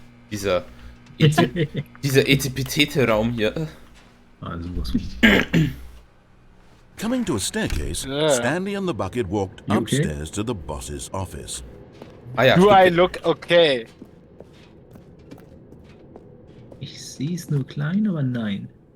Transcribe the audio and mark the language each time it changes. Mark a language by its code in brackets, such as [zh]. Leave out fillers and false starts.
[de] Dieser Etipetete-Raum hier. Also was. [en] Coming to a staircase, Stanley and the bucket walked upstairs to the boss's office. [de] Ah ja, [en] Do I look okay? [de] Ich sehe es nur klein, aber nein.